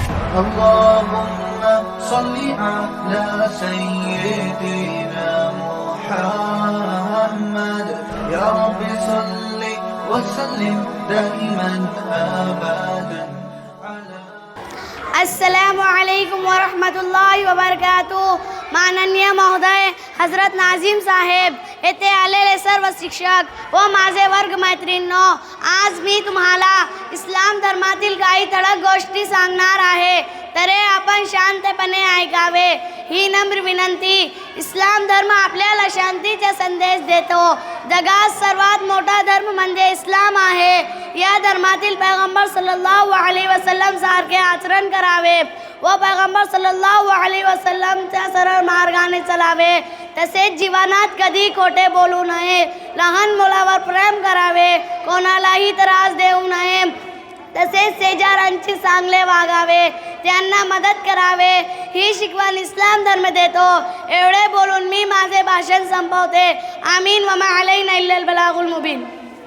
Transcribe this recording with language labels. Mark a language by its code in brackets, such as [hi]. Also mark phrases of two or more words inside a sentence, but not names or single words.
[ar] اللهم صل على سيدنا محمد يا رب صل وسلم دائما أبدا السلام عليكم ورحمة الله وبركاته. [mr] माननीय महोदय हजरत नाझीम साहेब, येथे आलेले सर्व शिक्षक व माझे वर्ग मैत्रिणींनो, आज मी तुम्हाला इस्लाम धर्मातील काही ठळक गोष्टी सांगणार आहे, तरी आपण शांतपणे ऐकावे ही नम्र विनंती। इस्लाम धर्म आपल्याला शांतीचा संदेश देतो। जगात सर्वात मोठा धर्म म्हणजे इस्लाम आहे। या धर्मातील पैगंबर [ar] صلى الله عليه وسلم [mr] सारखे आचरण करावे व पैगंबर सल्लल्लाहु अलैहि वसल्लमच्या सरळ मार्गाने चालावे। तसेच जीवनात कधी खोटे बोलू नये, लहान मुलावर प्रेम करावे, कोणालाही त्रास देऊ नये, तसेच शेजाऱ्यांची चांगले वागावे, त्यांना मदत करावे ही शिकवण इस्लाम धर्म देतो। एवढे बोलून मी माझे भाषण संपवते। [ar] آمين وما علينا إلا البلاغ المبين.